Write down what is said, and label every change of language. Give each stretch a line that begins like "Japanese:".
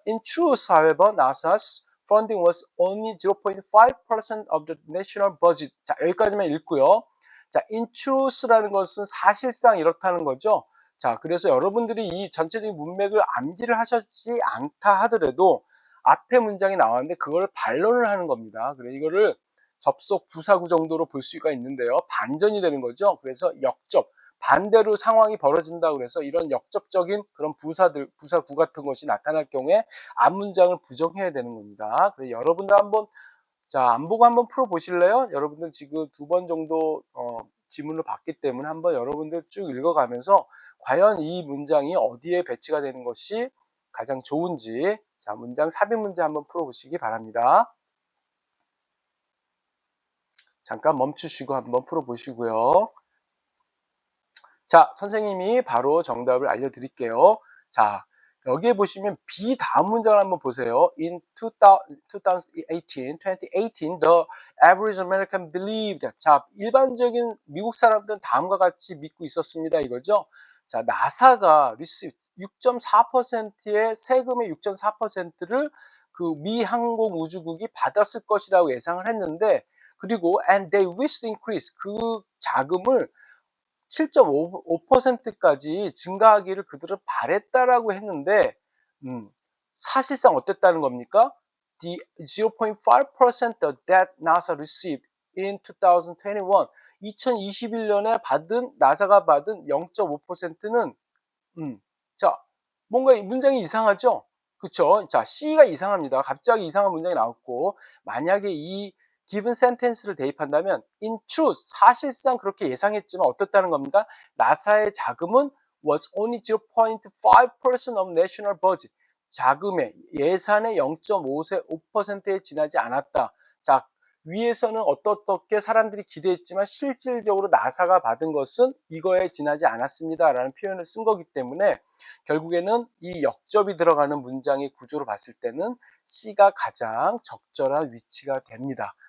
English: In truth, however, NASA's funding was only 0.5% of the national budget.
Korean: 자, 여기까지만 읽고요. 자, in truth라는 것은 사실상 이렇다는 거죠. 자, 그래서 여러분들이 이 전체적인 문맥을 암기를 하셨지 않다 하더라도 앞에 문장이 나왔는데 그걸 반론을 하는 겁니다. 그래서 이거를 접속 부사구 정도로 볼 수가 있는데요. 반전이 되는 거죠. 그래서 역접, 반대로 상황이 벌어진다고 해서 이런 역접적인 그런 부사구 같은 것이 나타날 경우에 앞 문장을 부정해야 되는 겁니다. 그래서 여러분들 한번 자, 안 보고 한번 풀어 보실래요? 여러분들 지금 2번 정도 지문을 봤기 때문에 한번 여러분들 쭉 읽어가면서 과연 이 문장이 어디에 배치가 되는 것이 가장 좋은지 자, 문장 삽입 문제 한번 풀어 보시기 바랍니다. 잠깐 멈추시고 한번 풀어 보시고요. 자, 선생님이 바로 정답을 알려드릴게요. 자, 여기에 보시면 B 다음 문장을 한번 보세요.
English: In 2018, the average American believed.
Korean: 자, 일반적인 미국 사람들은 다음과 같이 믿고 있었습니다. 이거죠. 자, 나사가 6.4%의 세금의 6.4%를 그 미 항공우주국이 받았을 것이라고 예상을 했는데 그리고
English: and they wish to increase
Korean: 그 자금을 7.5%까지 증가하기를 그들은 바랬다라고 했는데 사실상 어땠다는 겁니까?
English: The 0.5% that NASA received in 2021
Korean: 2021년에 받은 나사가 받은 0.5%는 자, 뭔가 문장이 이상하죠? 그쵸? 자, C가 이상합니다. 갑자기 이상한 문장이 나왔고, 만약에 이 given sentence를 대입한다면, in truth, 사실상 그렇게 예상했지만 어떻다는 겁니까? 나사의 자금은
English: was only 0.5% of national budget.
Korean: 자금의, 예산의 0.5%에 지나지 않았다. 자, 위에서는 어떻게 사람들이 기대했지만 실질적으로 나사가 받은 것은 이거에 지나지 않았습니다. 라는 표현을 쓴 거기 때문에 결국에는 이 역접이 들어가는 문장의 구조로 봤을 때는 C가 가장 적절한 위치가 됩니다.